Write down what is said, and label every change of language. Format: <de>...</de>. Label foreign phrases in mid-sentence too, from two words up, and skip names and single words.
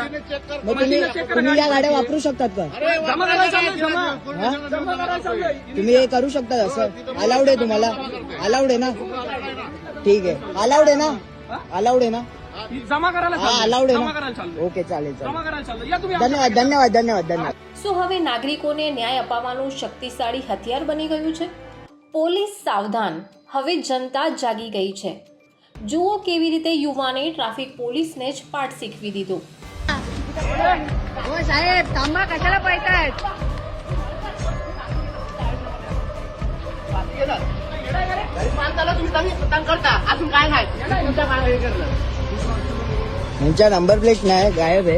<mr>मग तुम्ही या गाड्या वापरू शकतात का? जमा करायला चाललोय, जमा. हा? जमा करायला चाललोय. तुम्ही हे करू शकता असं? अलाउड आहे तुम्हाला? अलाउड आहे ना? ठीक आहे. अलाउड आहे ना? अलाउड आहे ना? ही जमा करायला हा चाललोय. अलाउड आहे जमा ना? करायला चाललोय. ओके चालेल जमा चालेल. करायला चाललोय. या तुम्ही</mr> <gu>ધન્યવાદ ધન્યવાદ ધન્યવાદ ધન્યવાદ. શું હવે નાગરિકોને ન્યાય અપાવવાનું શક્તિશાળી હથિયાર બની ગયું છે? પોલીસ સાવધાન, હવે જનતા જાગી ગઈ છે. જુઓ કેવી રીતે યુવાને ટ્રાફિક પોલીસને જ પાઠ શીખવી દીધો.</gu> <mr>हो साहेब थांबा कशाला पळतायत घरी माणसाला तुम्ही करता अजून काय नाही तुमच्या हे करणं. यांच्या नंबर प्लेट नाही गायब आहे.</mr>